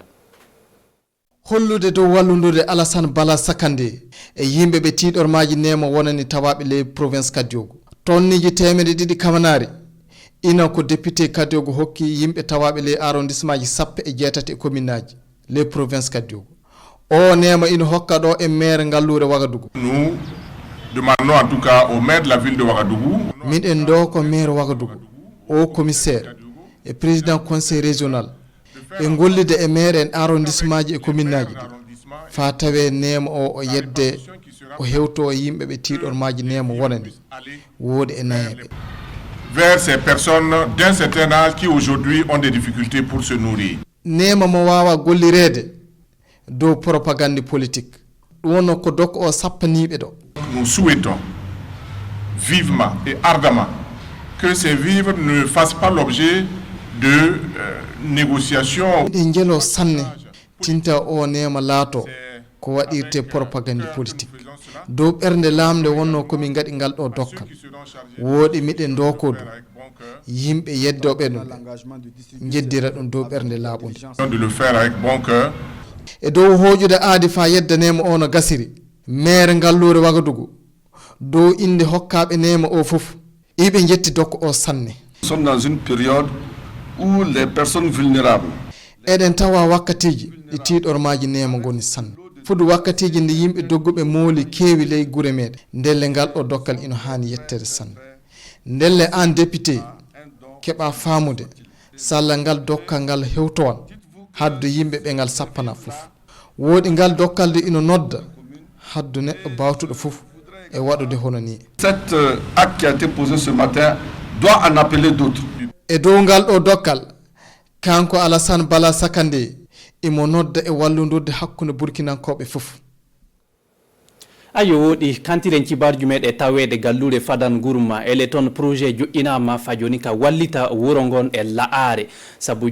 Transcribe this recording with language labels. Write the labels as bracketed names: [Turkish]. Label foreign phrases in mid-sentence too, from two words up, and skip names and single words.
[Fula] hollude dow walludude Alassane Bala Sakandé e yimɓe ɓe tiɗormaji nema wonani tawaɓe ley province Kadiogo tonniji 200 kamanari ina ko député Kadiogo hokki yimɓe tawaɓe ley arrondissement ji 18 e commune aji ley province Kadiogo o nema ina hokka ɗo e maire ngallure Wagadugu. [French] Nous demandons en tout cas au maire de la ville de Wagadugu. [Fula] Min ɗo ko maire Wagadugu [French] au commissaire et président conseil régional [Fula] e gollide e maire en arrondissement ji e commune aji fa tawe nema o yedde o hewto yimɓe ɓe tiɗormaji nema wonani woodi e nayeɓe [French] vers ces personnes d'un certain âge qui aujourd'hui ont des difficultés pour se nourrir. [Fula] nema mo wawa gollirede dow [French] propagande politique [Fula] ɗum wonno ko dokka o sappaniɓe ɗo. [French] Nous souhaitons vivement et ardemment que ces vivres ne fassent pas l'objet de négociations. [Fula] ɗe jelo sanne tinta o nema laato ko waɗirte [French] propagande politique [Fula] dow ɓernde lamde wonno komin gaɗi ngal ɗo dokkal woɗi miɗen dokodu yimɓe yeddoɓe ɗum jeddira ɗum dow ɓernde laaɓude e dow hoƴude aadi fa yeddanema o no gasiri maire ngallure Wagadugu dow inde hokkaɓe nema o fof iɓe jetti dokka o sanne. [French] Nous sommes dans une période où les personnes vulnérables [Fula] eɗen tawa wakkatiji ɗi tiɗormaji nema goni sanne fudu wakkatiji nde yimɓe dogguɓe mooli keewi ley gure meɗen ndelle ngal ɗo dokkal ina hani yettere sanne ndelle an député keɓa famude salla ngal dokkal ngal hewtowan haddu yimɓe ɓe ngal sappana fof woodi ngal dokkalde ina nodda haddu neɗɗo bawtuɗo fof e waɗude hono ni. [French] Cet acte qui a été posé ce matin doit en appeler d'autres. [Fula] e dow ngal ɗo dokkal kanko Alassane Bala Sakandé imo nodda e walludurde hakkunde burkinankoɓe fof. ayo woɗi kantiren cibarju meɗe tawede gallure Fadane Gourma ele toon projet joƴƴinama fa joni ka wallita wuro ngon e la'are saabu